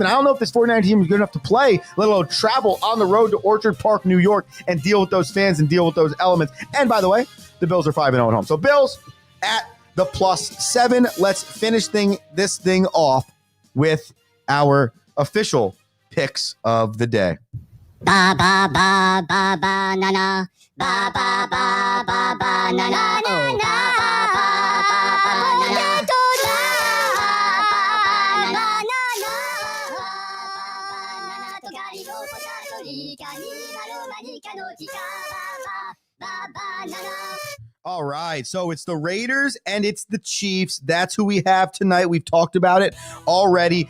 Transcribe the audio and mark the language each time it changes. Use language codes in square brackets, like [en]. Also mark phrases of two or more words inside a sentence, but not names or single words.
[en] I don't know if this 49 team is good enough to play, let alone travel on the road to Orchard Park, New York, and deal with those fans and deal with those elements. And by the way, the Bills are 5-0 at home. So Bills at the +7. Let's finish this thing off with our official picks of the day. Ba ba ba ba ba na na ba ba ba ba ba na na oh ba ba ba ba ba na na All right, so it's the Raiders and it's the Chiefs. That's who we have tonight. We've talked about it already.